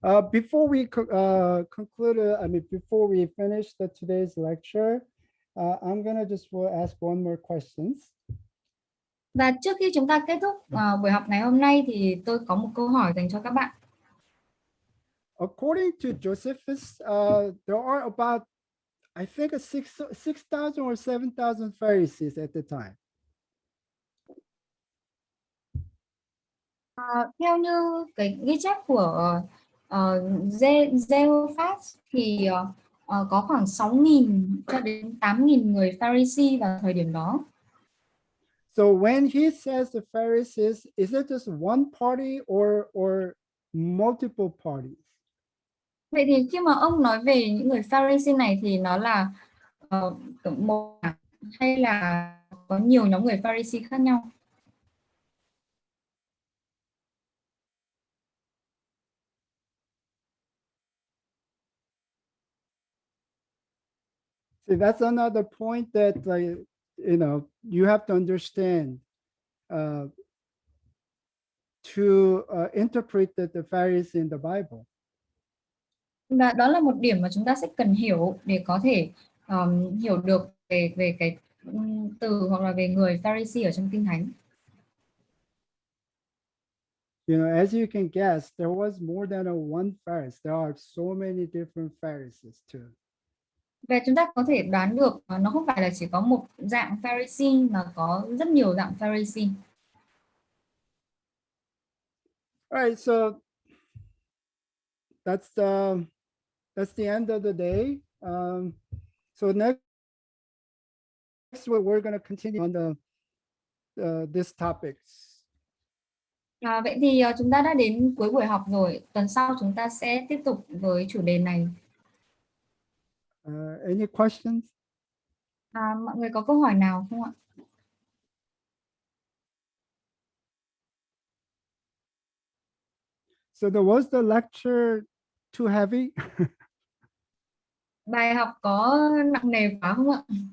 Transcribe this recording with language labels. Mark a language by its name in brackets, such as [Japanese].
[English] Before we conclude, before we finish today's lecture, I'm gonna just ask one more questions. [Vietnamese] Và trước khi chúng ta kết thúc buổi học ngày hôm nay, thì tôi có một câu hỏi dành cho các bạn. [English] According to Josephus, there are about, I think, 6,000 or 7,000 Pharisees at the time. [Vietnamese] Theo như cái ghi chép của Josephus thì có khoảng 6.000 cho đến 8.000 người Pharisee vào thời điểm đó. [English] So when he says the Pharisees, is it just one party or multiple parties? [Vietnamese] Vậy thì khi mà ông nói về những người Pharisee này thì nó là một hay là có nhiều nhóm người Pharisee khác nhau? [English] See, that's another point that you have to understand to interpret the Pharisees in the Bible. [Vietnamese] Và đó là một điểm mà chúng ta sẽ cần hiểu để có thể hiểu được về cái từ hoặc là về người Pharisee ở trong Kinh Thánh. [English] You know, as you can guess, there was more than one Pharisee. There are so many different Pharisees too. [Vietnamese] Và chúng ta có thể đoán được nó không phải là chỉ có một dạng Pharisee, mà có rất nhiều dạng Pharisee. [English] All right, so that's the end of the day. So next week we're going to continue on this topics. [Vietnamese] Vậy thì chúng ta đã đến cuối buổi học rồi. Tuần sau chúng ta sẽ tiếp tục với chủ đề này. [English] Any questions? [Vietnamese] Mọi người có câu hỏi nào không ạ? [English] So was the lecture too heavy? [Vietnamese] Bài học có nặng nề quá không ạ?